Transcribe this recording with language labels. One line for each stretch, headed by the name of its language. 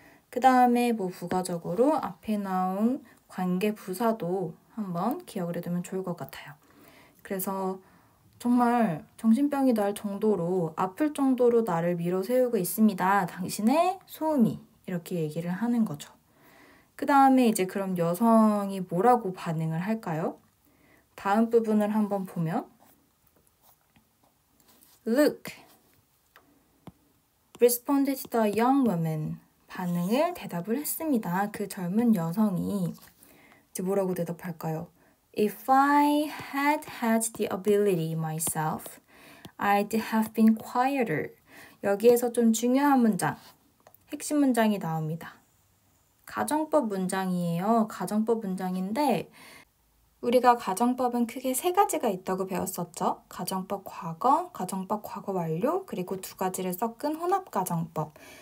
Korean: 그 다음에 뭐 부가적으로 앞에 나온 관계 부사도 한번 기억을 해두면 좋을 것 같아요. 그래서 정말 정신병이 날 정도로 아플 정도로 나를 밀어세우고 있습니다. 당신의 소음이 이렇게 얘기를 하는 거죠. 그 다음에 이제 그럼 여성이 뭐라고 반응을 할까요? 다음 부분을 한번 보면
English: Look, responded the young woman.
Korean: 반응을 대답을 했습니다. 그 젊은 여성이 이제 뭐라고 대답할까요?
English: If I had had the ability myself, I'd have been quieter.
Korean: 여기에서 좀 중요한 문장, 핵심 문장이 나옵니다. 가정법 문장이에요. 가정법 문장인데 우리가 가정법은 크게 세 가지가 있다고 배웠었죠. 가정법 과거, 가정법 과거 완료, 그리고 두 가지를 섞은 혼합가정법.